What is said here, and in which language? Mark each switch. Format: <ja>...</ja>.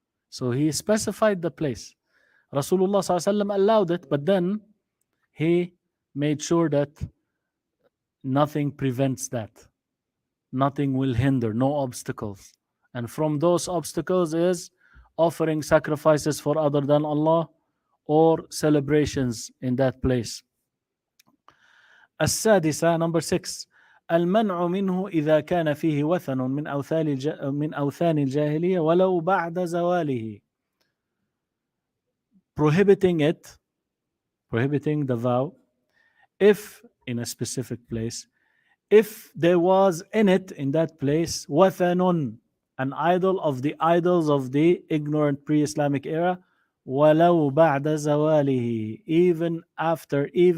<en>So he specified the place. Rasulullah ﷺ allowed it, but then he made sure that nothing prevents that. Nothing will hinder, no obstacles. And from those obstacles is offering sacrifices for other than Allah or celebrations in that place.</en> <ar>السادسة</ar> <en>number 6</en> <ar>المنع منه إذا كان فيه وثن من أوثان الجاهلية ولو بعد زواله.</ar> <en>Prohibiting the vow, if in a specific place, if there was in it, in that place, wathanun, an idol of the idols of the ignorant pre-Islamic era,</en> <ar>walau ba'da zawalihi,</ar> <en>even after</en>